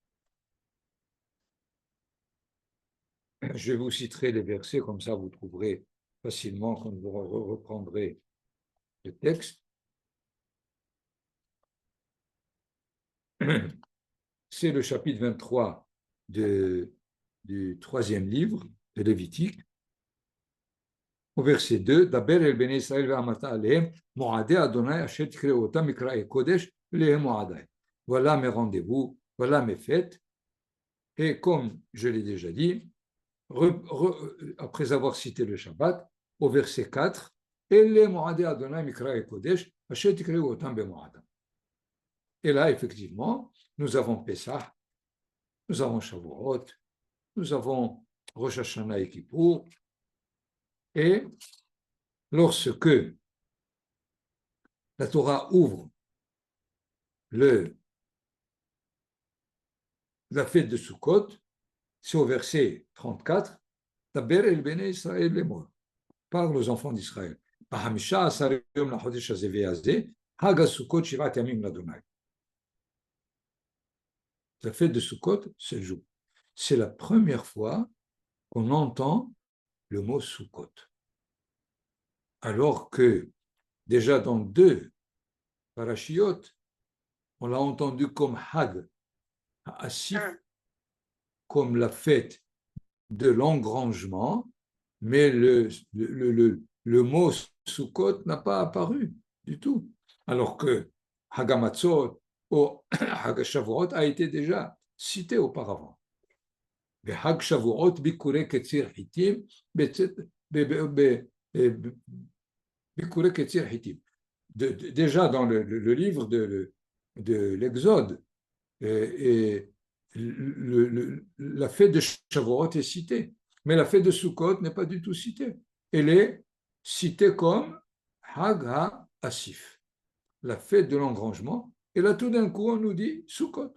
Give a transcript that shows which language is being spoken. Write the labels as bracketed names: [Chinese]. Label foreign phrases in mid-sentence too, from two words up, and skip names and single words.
[French] Je vous citerai les versets, comme ça vous trouverez facilement quand vous reprendrez le texte. C'est le chapitre 23 du 3e livre de Lévitique. Au verset 2, [Hebrew] דבר אל בני ישראל ואמרת אלהם, מועדי ה' אשר תקראו אתם מקראי קודש להם מועדי. [French] Voilà mes rendez-vous, voilà mes fêtes. Et comme je l'ai déjà dit, après avoir cité le Shabbat, au verset 4, [Hebrew] אלה מועדי ה' מקראי קודש אשר תקראו אתם במועדם. [French] Et là, effectivement, nous avons Pessah, nous avons Shavuot, nous avons Rosh Hashanah et Kippour. Et lorsque la Torah ouvre la fête de Sukkot, c'est au verset 34, [Hebrew] דבר אל בני ישראל לאמר, [French] parle aux enfants d'Israël. [Hebrew] בחמשה עשר יום לחדש הזה והזה, חג הסוכות שבעת ימים לה. [French] La fête de Sukkot, c'est le jour. C'est la première fois qu'on entend le mot Sukkot. Alors que déjà dans 2 parashiot, on l'a entendu comme [Hebrew] חג האסיף, [French] comme la fête de l'engrangement, mais le mot Sukkot n'a pas apparu du tout. Alors que Hagamatzot ou Hagashavuot a été déjà cité auparavant. [Hebrew] חג שבועות בכורי קציר חטים, בכורי קציר חטים. [French] Déjà dans le livre de l'Exode, et la fête de Shavuot est citée, mais la fête de Sukkot n'est pas du tout citée. Elle est citée comme [Hebrew] חג האסיף, [French] la fête de l'engrangement, Et là, tout d'un coup, on nous dit Sukkot.